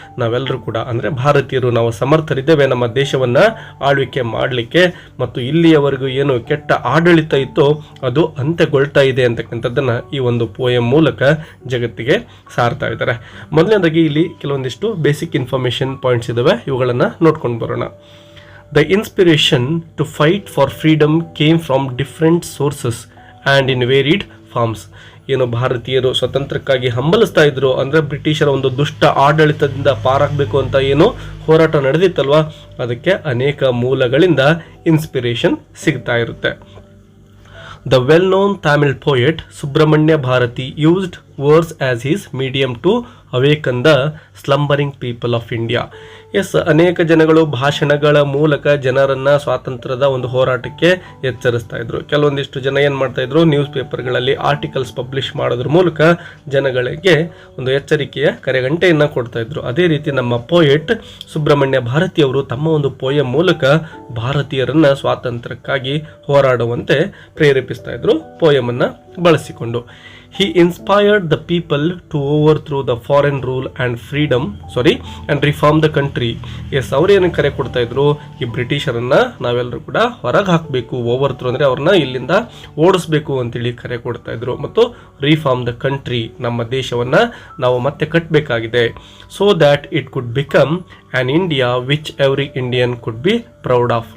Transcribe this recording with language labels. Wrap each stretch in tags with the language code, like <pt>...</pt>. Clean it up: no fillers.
<kn>ನಾವೆಲ್ಲರೂ ಕೂಡ ಅಂದರೆ ಭಾರತೀಯರು ನಾವು ಸಮರ್ಥರಿದ್ದೇವೆ ನಮ್ಮ ದೇಶವನ್ನು ಆಳ್ವಿಕೆ ಮಾಡಲಿಕ್ಕೆ, ಮತ್ತು ಇಲ್ಲಿಯವರೆಗೂ ಏನು ಕೆಟ್ಟ ಆಡಳಿತ ಇತ್ತೋ ಅದು ಅಂತ್ಯಗೊಳ್ತಾ ಇದೆ ಅಂತಕ್ಕಂಥದ್ದನ್ನು ಈ ಒಂದು ಪೋಯಮ್ ಮೂಲಕ ಜಗತ್ತಿಗೆ ಸಾರ್ತಾ ಇದ್ದಾರೆ. ಮೊದಲನೇದಾಗಿ ಇಲ್ಲಿ ಕೆಲವೊಂದಿಷ್ಟು ಬೇಸಿಕ್ ಇನ್ಫಾರ್ಮೇಷನ್ ಪಾಯಿಂಟ್ಸ್ ಇದ್ದಾವೆ, ಇವುಗಳನ್ನು ನೋಡ್ಕೊಂಡು ಬರೋಣ.</kn> <en>The inspiration to fight for freedom came from different sources and in varied forms.</en> <kn>ಏನು ಭಾರತೀಯರು ಸ್ವತಂತ್ರಕ್ಕಾಗಿ ಹಂಬಲಿಸ್ತಾ ಇದ್ರು ಅಂದರೆ ಬ್ರಿಟಿಷರ ಒಂದು ದುಷ್ಟ ಆಡಳಿತದಿಂದ ಪಾರಾಗಬೇಕು ಅಂತ ಏನು ಹೋರಾಟ ನಡೆದಿತ್ತಲ್ವ, ಅದಕ್ಕೆ ಅನೇಕ ಮೂಲಗಳಿಂದ ಇನ್ಸ್ಪಿರೇಷನ್ ಸಿಗ್ತಾ ಇರುತ್ತೆ.</kn> <en>The well-known Tamil poet Subramanya Bharati used verse as his medium to awaken the slumbering people of India.</en> <kn>S, ಅನೇಕ ಜನಗಳು ಭಾಷಣಗಳ ಮೂಲಕ ಜನರನ್ನ ಸ್ವಾತಂತ್ರ್ಯದ ಒಂದು ಹೋರಾಟಕ್ಕೆ ಎಚ್ಚರಿಸ್ತಾ ಇದ್ರು. ಕೆಲವೊಂದಿಷ್ಟು ಜನ ಏನು ಮಾಡ್ತಾ ಇದ್ರು, ನ್ಯೂಸ್ ಪೇಪರ್ಗಳಲ್ಲಿ ಆರ್ಟಿಕಲ್ಸ್ ಪಬ್ಲಿಷ್ ಮಾಡೋದ್ರ ಮೂಲಕ ಜನಗಳಿಗೆ ಒಂದು ಎಚ್ಚರಿಕೆಯ ಕರೆಗಂಟೆಯನ್ನು ಕೊಡ್ತಾ ಇದ್ರು. ಅದೇ ರೀತಿ ನಮ್ಮ ಪೋಯೆಟ್ ಸುಬ್ರಹ್ಮಣ್ಯ ಭಾರತಿ ಅವರು ತಮ್ಮ ಒಂದು ಪೋಯಮ್ ಮೂಲಕ ಭಾರತೀಯರನ್ನ ಸ್ವಾತಂತ್ರ್ಯಕ್ಕಾಗಿ ಹೋರಾಡುವಂತೆ ಪ್ರೇರೇಪಿಸ್ತಾ ಇದ್ರು ಪೋಯಮನ್ನು ಬಳಸಿಕೊಂಡು.</kn> <en>He inspired the people to overthrow the foreign rule and reform the country.</en> <kn>S, ಅವ್ರೇನು ಕರೆ ಕೊಡ್ತಾ ಇದ್ರು, ಈ ಬ್ರಿಟಿಷರನ್ನ ನಾವೆಲ್ಲರೂ ಕೂಡ ಹೊರಗೆ ಹಾಕಬೇಕು, ಓವರ್ಥ್ರೋ ಅಂದರೆ ಅವ್ರನ್ನ ಇಲ್ಲಿಂದ ಓಡಿಸ್ಬೇಕು ಅಂತೇಳಿ ಕರೆ ಕೊಡ್ತಾ ಇದ್ರು. ಮತ್ತು</kn> <en>reform the country,</en> <kn>ನಮ್ಮ ದೇಶವನ್ನ ನಾವು ಮತ್ತೆ ಕಟ್ಟಬೇಕಾಗಿದೆ.</kn> <en>So that it could become an India which every Indian could be proud of.</en>